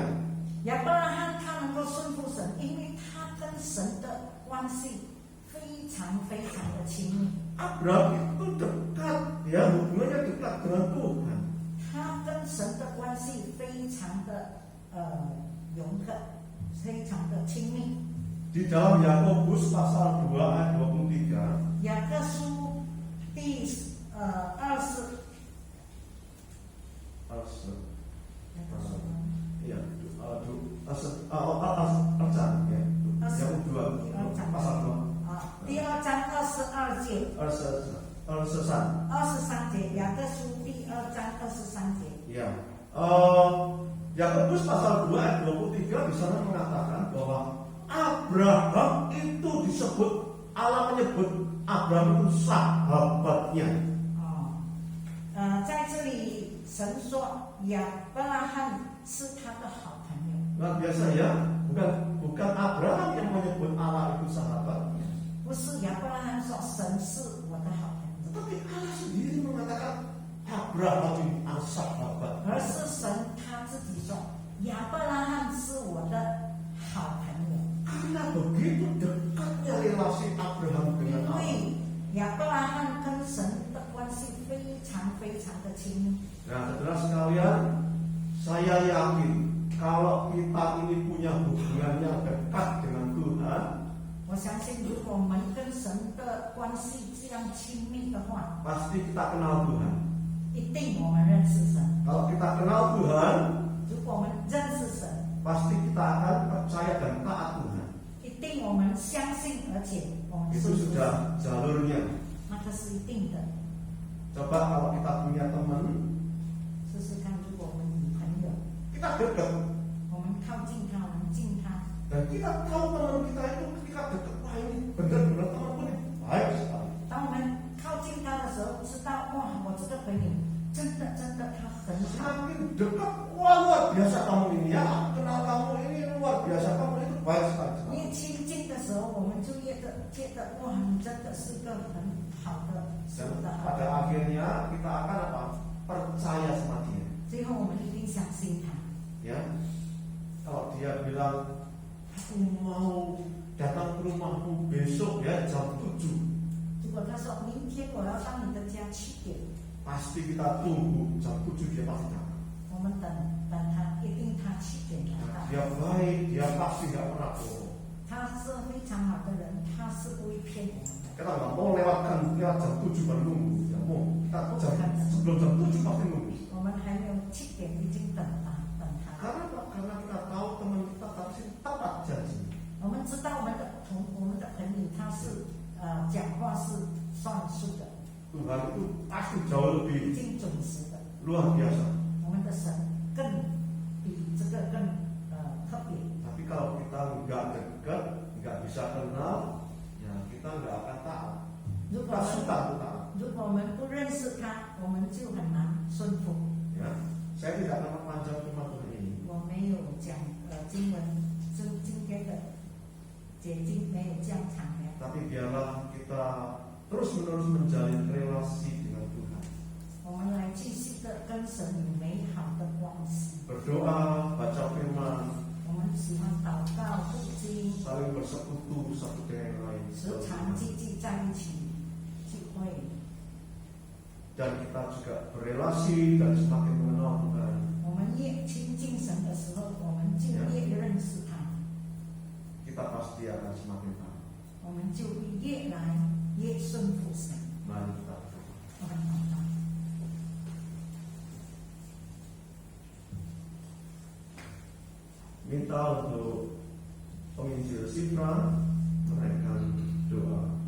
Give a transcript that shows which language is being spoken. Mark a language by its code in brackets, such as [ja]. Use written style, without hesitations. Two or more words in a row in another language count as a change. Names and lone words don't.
[zh] 亚伯拉罕他能够顺服神，因为他跟神的关系非常非常的亲密。 [id] Abraham itu dekat, ya hubungannya dekat dengan Tuhan. [zh] 他跟神的关系非常的融合，非常的亲密。 [id] Di dalam Yakobus pasal 2 ayat 23, [zh] 雅各书第20 [id] ya, yang kedua, pasal 2, [zh] 第二章22节， 23节，雅各书第2章23节。 [id] Ya, Yakobus pasal 2 ayat 23 di sana mengatakan bahwa Abraham itu disebut, Allah menyebut Abraham itu sahabatnya. [zh] 在这里神说亚伯拉罕是他的好朋友。 [id] Luar biasa ya, bukan Abraham yang menyebut Allah itu sahabatnya, [zh] 不是亚伯拉罕说神是我的好朋友， [id] tetapi Allah sendiri mengatakan Abraham ini sahabat. [zh] 而是神他自己说亚伯拉罕是我的好朋友。 [id] Karena begitu dekatnya relasi Abraham [zh] 因 [id] dengan Allah. [zh] 为亚伯拉罕跟神的关系非常非常的亲密。 [id] Nah, saudara sekalian, saya kita ini punya hubungan yang dekat dengan Tuhan, [zh] 我相信，如果我们跟神的关系这样亲密的话， [id] pasti kita kenal Tuhan. [zh] 一定我们认识神。 [id] Kalau kita kenal Tuhan, [zh] 如果我们认识神， [id] pasti kita akan percaya dan taat Tuhan. [zh] 一定我们相信，而且我们 [id] Itu [zh] 信服神， [id] sudah jalurnya. [zh] 那个是一定的。 [id] Coba kalau kita punya teman, [zh] 试试看，如果我们女朋友， [id] kita dekat [zh] 我们靠近她，我们近她， [id] dan kita tahu teman kita itu ketika dekat, wah ini benar-benar temanku ini baik sekali. [zh] 当我们靠近她的时候，知道哇，我这个朋友真的她很好。 [id] Semakin dekat, wah luar biasa kamu ini ya, kenal kamu ini luar biasa, kamu itu baik sekali. [zh] 越亲近的时候，我们就越觉得哇，你真的是个很好的，是 [id] Dan [zh] 的。 [id] pada akhirnya kita akan apa? Percaya sama dia. [zh] 最后我们一定相信他。 [id] Ya, kalau dia bilang aku mau datang ke rumahmu besok ya jam 7, [zh] 如果他说明天我要到你的家7点， [id] pasti kita tunggu jam 7 dia pasti datang. [zh] 我们等他，一定他7点来到。 [id] Dia baik, dia pasti nggak pernah bohong. [zh] 他是非常好的人，他是不会骗我们的。 [id] Kita nggak mau lewat jam 7 baru nunggu. Ya mau kita sebelum jam 7 pasti nunggu. [zh] 我们还没有7点已经等他。 [id] Karena apa? Karena kita tahu teman kita pasti tepat janji. [zh] 我们知道我们的朋友他是讲话是算数的， [id] Tuhan itu pasti jauh [zh] 已 [id] lebih [zh] 经准时的。 [id] luar biasa. [zh] 我们的神更比这个更特别。 [id] Tapi kalau kita nggak dekat, nggak bisa kenal, ya kita nggak akan taat. [zh] 如果 [id] Kita suka untuk taat. [zh] 我们不认识他，我们就很难顺服。 [id] Ya, saya tidak akan panjang cuma ini. [zh] 我没有讲经文，今天的解经没有这样长的。 [id] Tapi biarlah kita terus-menerus menjalin relasi dengan Tuhan. [zh] 我们来继续的跟神有美好的关系。 [id] Berdoa, baca firman, [zh] 我们喜欢祷告、读经， [id] saling bersekutu satu dengan yang lain. [zh] 时常积极在一起聚会。 [id] Dan kita juga berelasi dan semakin mengenal Tuhan. [zh] 我们越亲近神的时候，我们就越认识他， [id] Kita pasti akan semakin taat. [zh] 我们就会越来越顺服神。 [id] Mari kita berdoa. [zh] 我们祷告。 [id] Minta untuk penginjil Sifra menaikkan doa.